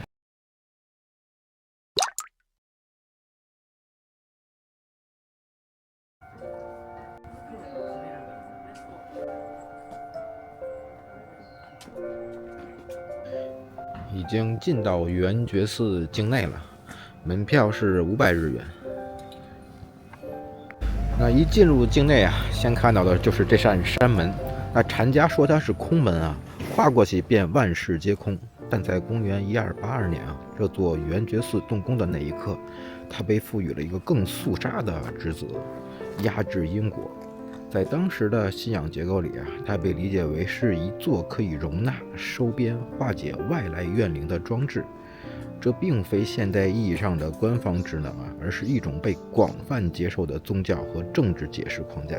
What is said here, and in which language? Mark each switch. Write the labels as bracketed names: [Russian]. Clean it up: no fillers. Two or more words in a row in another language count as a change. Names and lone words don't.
[Chinese] 已經进到圓覺寺境內了，门票是500日元。那一进入境內先看到的就是这扇山门。那禅家說它是空门跨過去便萬事皆空。但在公元1282年這座圓覺寺動工的那一刻，它被賦予了一個更肅殺的職責——壓制因果。在當時的信仰結構裡它被理解為是一座可以容納、收編、化解外來怨靈的裝置。這並非現代意義上的官方職能而是一種被廣泛接受的宗教和政治解釋框架。